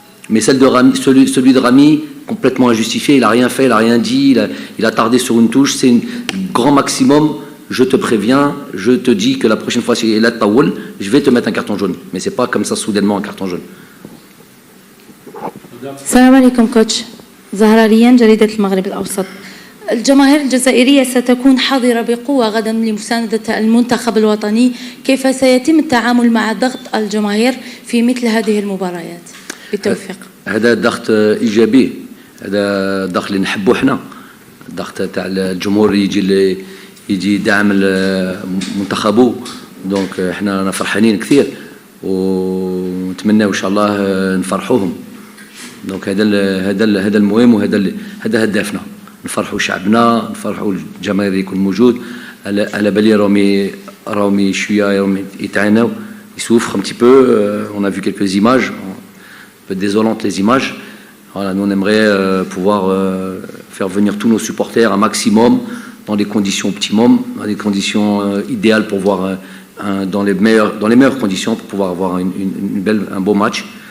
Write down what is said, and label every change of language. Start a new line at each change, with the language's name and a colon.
French: Mais celui de Rami, complètement injustifié, il n'a rien fait, il n'a rien dit, il a tardé sur une touche, c'est un grand maximum. Je te préviens, je te dis que la prochaine fois, si il a Taoul, je vais te mettre un carton jaune. Mais ce n'est pas comme ça soudainement un carton jaune.
Arabic: السلام عليكم كوتش. زهرة ريان جريدة المغرب الأوسط. الجماهير الجزائرية ستكون حاضرة بقوة غدا لمساندة المنتخب الوطني. كيف سيتم التعامل مع ضغط الجماهير في مثل هذه المباريات؟ بالتوفيق. هذا ضغط إيجابي. هذا ضغط اللي نحبوه احنا. الضغط تاع الجمهور يجي دعم منتخبه. دونك احنا فرحانين كثير ونتمنى ان شاء الله نفرحوهم. دونك هذا المهم وهذا هدفنا، نفرحوا شعبنا، نفرحوا الجماهير يكون موجود. على بالي راهم شويه يتعانوا يسوفرent
French: un petit peu. On a vu quelques images, un peu désolantes les images. Voilà, nous on aimerait pouvoir faire venir tous nos supporters un maximum dans les conditions optimum, dans les conditions idéales pour voir dans les meilleures conditions pour pouvoir avoir un beau match.